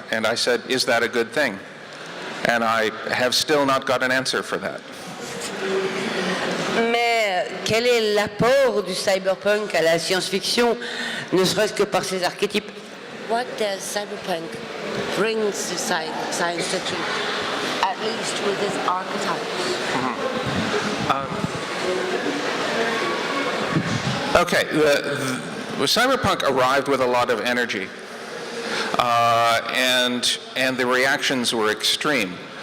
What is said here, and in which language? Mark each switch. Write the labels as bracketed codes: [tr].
[en] And I said, "Is that a good thing?" And I have still not got an answer for that. [fr] Mais quel est l'apport du cyberpunk à la science-fiction, ne serait-ce que par ses archétypes? [en] What does cyberpunk bring to science fiction, at least with its archetypes? Okay, the cyberpunk arrived with a lot of energy, and the reactions were extreme.